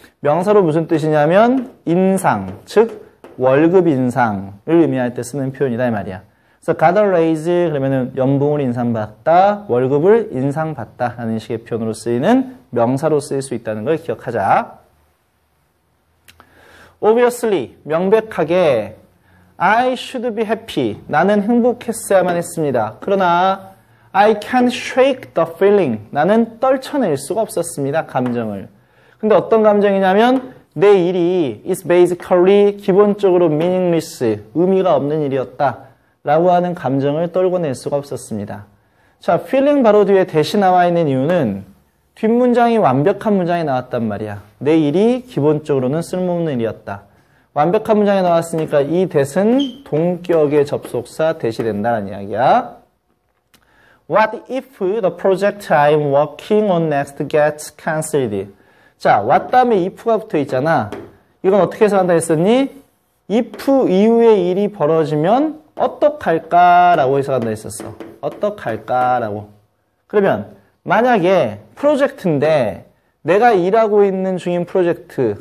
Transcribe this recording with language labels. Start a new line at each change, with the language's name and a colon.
Korean: 명사로 무슨 뜻이냐면 인상, 즉 월급 인상을 의미할 때 쓰는 표현이다 이 말이야. 그래서
English: got a raise
Korean: 그러면은 연봉을 인상받다, 월급을 인상받다 라는 식의 표현으로 쓰이는 명사로 쓰일 수 있다는 걸 기억하자.
English: Obviously,
Korean: 명백하게
English: I should be happy.
Korean: 나는 행복했어야만 했습니다. 그러나
English: I can't shake the feeling.
Korean: 나는 떨쳐낼 수가 없었습니다. 감정을. 근데 어떤 감정이냐면 내 일이
English: is basically
Korean: 기본적으로 meaningless. 의미가 없는 일이었다. 라고 하는 감정을 떨궈낼 수가 없었습니다. 자, feeling 바로 뒤에 대시 나와 있는 이유는 뒷문장이 완벽한 문장이 나왔단 말이야. 내 일이 기본적으로는 쓸모없는 일이었다. 완벽한 문장이 나왔으니까 이 that은 동격의 접속사 that이 된다는 이야기야.
English: What if the project I'm working on next gets cancelled?
Korean: 자, what 다음에 if가 붙어 있잖아. 이건 어떻게 해석한다 했었니? if 이후에 일이 벌어지면 어떡할까라고 해석한다 했었어. 어떡할까라고. 그러면 만약에 프로젝트인데 내가 일하고 있는 중인 프로젝트.